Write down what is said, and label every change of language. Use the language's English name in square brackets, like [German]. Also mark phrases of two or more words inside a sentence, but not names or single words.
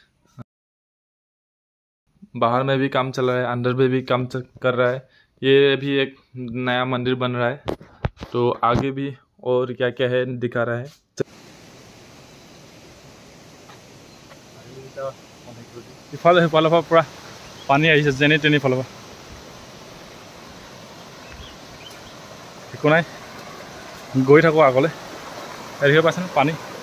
[Hindi] बाहर में भी काम चल रहा है, अंदर में भी काम कर रहा है। ये भी एक नया मंदिर बन रहा है, तो आगे भी और क्या क्या है दिखा रहा है। [Assamese] ইফালে সিফালৰ পৰা পূৰা পানী আহিছে যেনি তেনি ফালৰ পৰা একো নাই গৈ থাকোঁ আগলৈ দেখিব পাইছেনে পানী